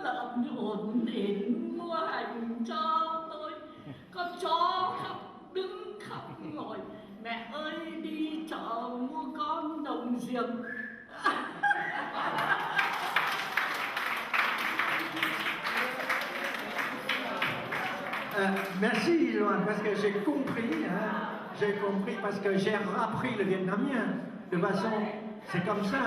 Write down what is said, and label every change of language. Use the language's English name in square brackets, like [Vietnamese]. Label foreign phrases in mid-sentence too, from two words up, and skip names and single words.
[Vietnamese] lợn hồn hển mua hành cho tôi, con chó khóc đứng khóc ngồi, mẹ ơi đi chợ mua con đồng diềm. [French] Merci Loan, parce que j'ai compris parce que j'ai appris le vietnamien de façon, c'est comme ça.